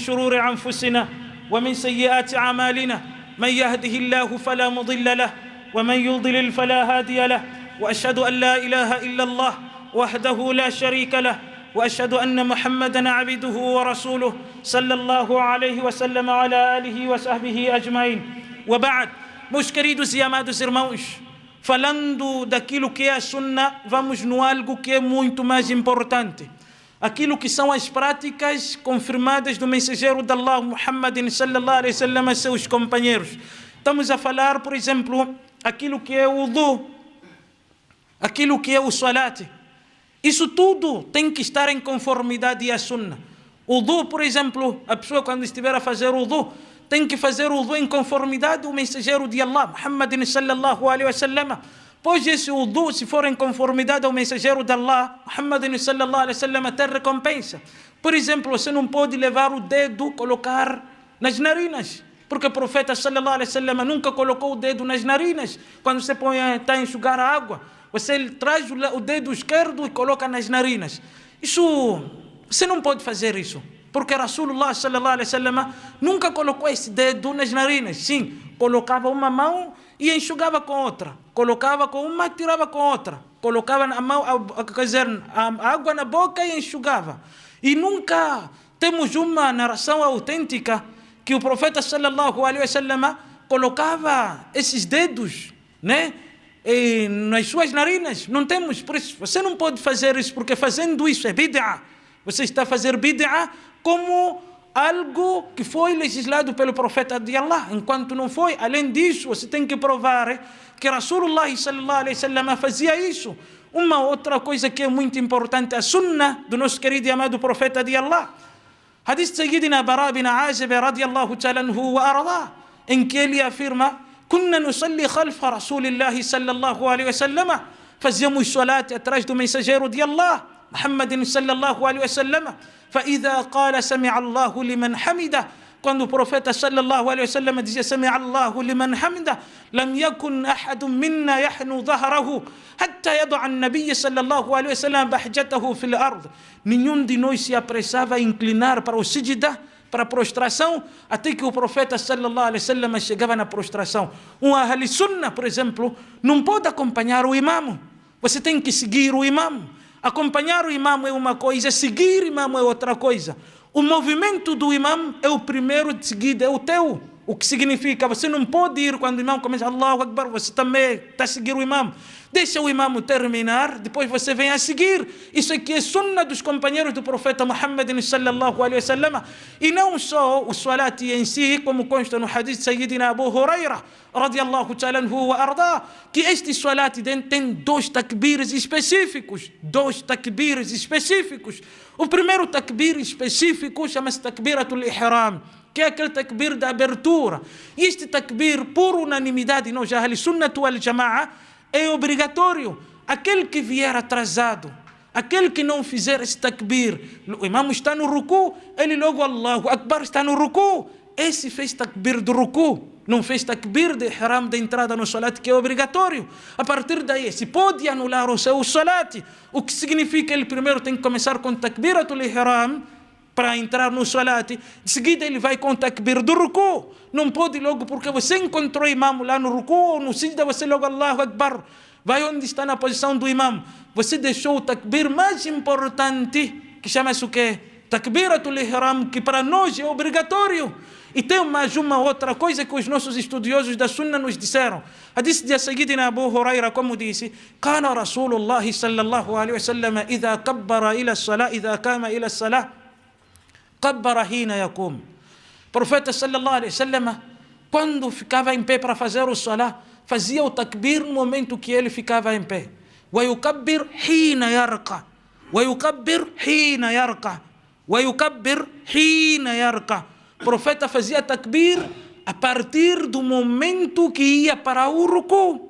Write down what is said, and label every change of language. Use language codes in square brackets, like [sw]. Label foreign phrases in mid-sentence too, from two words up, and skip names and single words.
[ar] شرور أنفسنا ومن سيئات أعمالنا من يهده الله فلا مضل له ومن يضلل فلا هادي له وأشهد أن لا إله إلا الله وحده لا شريك له وأشهد أن محمدا عبده ورسوله صلى الله عليه وسلم على آله وصحبه أجمعين. وبعد, [pt] meus queridos e amados irmãos, falando daquilo que é a Sunna, vamos no algo que é muito mais importante. Aquilo que são as práticas confirmadas do mensageiro de Allah, Muhammadin [ar] صلى الله عليه وسلم, [pt] e seus companheiros. Estamos a falar, por exemplo, aquilo que é o wudu, aquilo que é o salat. Isso tudo tem que estar em conformidade à Sunna. O wudu, por exemplo, a pessoa quando estiver a fazer o wudu, tem que fazer o wudu em conformidade ao mensageiro de Allah, Muhammadin [ar] صلى الله عليه وسلم. [pt] Pois esse wudu, se for em conformidade ao mensageiro de Allah, Muhammadin [ar] صلى الله عليه وسلم, [pt] tem recompensa. Por exemplo, você não pode levar o dedo, colocar nas narinas, porque o profeta [ar] صلى الله عليه وسلم [pt] nunca colocou o dedo nas narinas. Quando você está a enxugar a água, você traz o dedo esquerdo e coloca nas narinas. Isso, você não pode fazer isso, porque Rasulullah [ar] صلى الله عليه وسلم [pt] nunca colocou esse dedo nas narinas. Sim, colocava uma mão e enxugava com outra, colocava com uma e tirava com outra, colocava a mão, quer dizer, a água na boca e enxugava. E nunca temos uma narração autêntica que o profeta [ar] صلى الله عليه وسلم [pt] colocava esses dedos, né, nas suas narinas. Não temos, por isso você não pode fazer isso, porque fazendo isso é bid'ah. Você está a fazer bid'ah como algo que foi legislado pelo profeta de Allah, enquanto não foi. Além disso, você tem que provar que Rasulullah [ar] صلى الله عليه وسلم [pt] fazia isso. Uma outra coisa que é muito importante, a Sunna do nosso querido e amado profeta de Allah. [ar] حديث سيدنا البراء بن عازب رضي الله تعالى عنه وأرضاه, [pt] em que ele afirma: [ar] "كنا نصلي خلف رسول الله صلى الله عليه وسلم", [pt] fazíamos salat atrás do mensageiro de Allah, Muhammadin [ar] صلى الله عليه وسلم. فإذا قال سمع الله لمن حمده, [pt] quando o profeta [ar] صلى الله عليه وسلم [pt] dizia [ar] سمع الله لمن حمده, لم يكن أحد منا يحنو ظهره حتى يضع النبي صلى الله عليه وسلم بحجته في الأرض. [pt] Nenhum de nós se apressava a inclinar para o sijda, para a prostração, até que o profeta [ar] صلى الله عليه وسلم [pt] chegava na prostração. Um Ahl Sunnah, por exemplo, não pode acompanhar o imam. Você tem que seguir o imam. Acompanhar o imam é uma coisa, seguir o imam é outra coisa. O movimento do imam é o primeiro de seguida, é o teu. O que significa, você não pode ir quando o imam começa [ar] الله أكبر, [pt] você também está a seguir o imam. Deixa o imam terminar, depois você vem a seguir. Isso aqui é sunna dos companheiros do profeta Muhammad [ar] صلى الله عليه وسلم. [pt] E não só o salat em si, como consta no hadith de Sayyidina Abu Huraira [ar] رضي الله تعالى عنه وأرضاه, [pt] que este salat tem 2 takbires específicos. 2 takbires específicos. O primeiro takbir específico chama-se [ar] تكبيرة الإحرام, [pt] que é aquele takbir da abertura. E este takbir, por unanimidade, nós já, [ar] السنة والجماعة, [pt] é obrigatório. Aquele que vier atrasado, aquele que não fizer esse takbir, o imam está no ruku, ele logo [ar] الله أكبر [pt] está no ruku. Esse fez takbir do ruku, não fez takbir de ihram da entrada no salat, que é obrigatório. A partir daí, se pode anular o seu salat, o que significa ele primeiro tem que começar com [ar] تكبيرة الإحرام, [pt] para entrar no salat, em seguida ele vai com o takbir do ruku. Não pode logo, porque você encontrou o imam lá no ruku ou no sijda, você logo [ar] الله أكبر, [pt] vai onde está na posição do imam. Você deixou o takbir mais importante, que chama-se o quê? [ar] تكبيرة الإحرام, [pt] que para nós é obrigatório. E tem mais uma outra coisa que os nossos estudiosos da Sunna nos disseram. Hadith de Sayyidina Abu Huraira, como disse, [ar] كان رسول الله صلى الله عليه وسلم إذا كبر إلى الصلاة إذا قام إلى الصلاة كبر حين يقوم. Profeta صلى الله عليه وسلم, [pt] quando ficava em pé para fazer o salah, fazia o takbir no momento que ele ficava em pé. [ar] ويكبر حين يركع. ويكبر حين يركع. ويكبر حين يركع. [pt] Profeta fazia takbir a partir do momento que ia para o ruku.